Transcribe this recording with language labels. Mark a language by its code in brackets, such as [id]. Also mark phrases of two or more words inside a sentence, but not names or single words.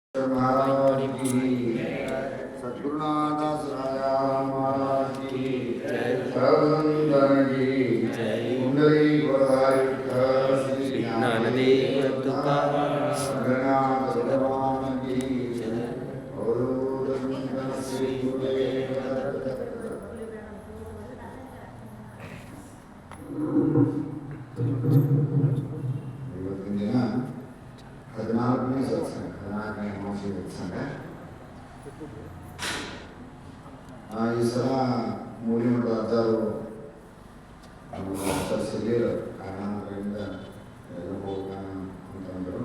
[mr] महाराज की सद्गुरुनाथ महाराज की सर्वधन की कुंडली श्री ज्ञानदेव तुकाराम भगवान की श्री गुरुदेव [kn] ಇವತ್ತಿನ ದಿನ 14ನೇ ಸತ್ಸಂಗ 14ನೇ ಅಮಾವಾಸ್ಯೆ ಸತ್ಸಂಗ. ಈ ಸಲ ಮೂಲಿಮಠ ಅರ್ಧಾರು ಸಿಗಲಿಲ್ಲ, ಕಾರಣಾಂತರದಿಂದ ಎಲ್ಲ ಹೋಗೋಣ ಅಂತಂದರು.